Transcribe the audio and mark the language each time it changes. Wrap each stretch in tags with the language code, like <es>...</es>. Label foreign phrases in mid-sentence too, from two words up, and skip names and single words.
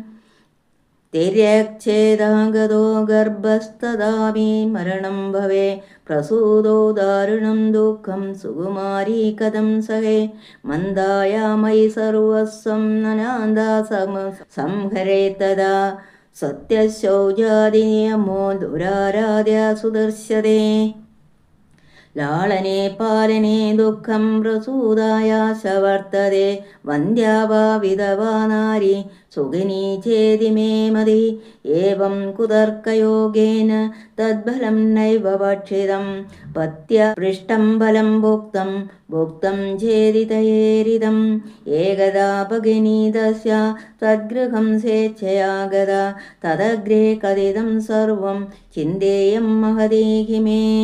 <sa>തിര്യക്ഛേദാഗതോ ഗർഭസ്ഥദാമി മരണം ഭവേ പ്രസൂതോ ദാരുണം ദുഃഖം സുകുമാരീ കഥം സഹേ. മന്ദായാമയി സർവസ്വം നനാന്ദാ സംഹരേ തദാ സത്യശൗചാദിനിയമോ ദുരാരാധ്യ സുദർശതേ. लालने पालने दुःखं प्रसूदायाश वर्तते वन्द्या वा विधवा नारी सुखिनी चेदि मे मति एवं कुतर्कयोगेन तद्बलं नैव भक्षितं पत्यपृष्टं बलं भुक्तं चेदि तयेरिदम् एकदा भगिनी तस्या तद्गृहं स्वेच्छया गता तदग्रे कथितं सर्वं चिन्तेयं महतीहि मे</sa>